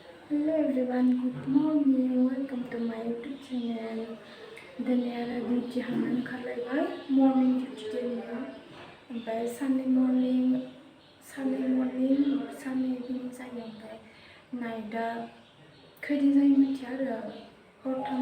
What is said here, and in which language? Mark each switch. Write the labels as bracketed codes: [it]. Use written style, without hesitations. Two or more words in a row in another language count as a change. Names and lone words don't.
[en] Hello everyone, good morning. Welcome to my YouTube channel. [brx] दिनै आरो डिउटि थांनानै ओंखारलायबाय मर्निं डिउटि दिनै ओमफ्राय साननै मर्निं जायो ओमफ्राय नाइटआ खैदिन जायो मिथिया आरो हरथाम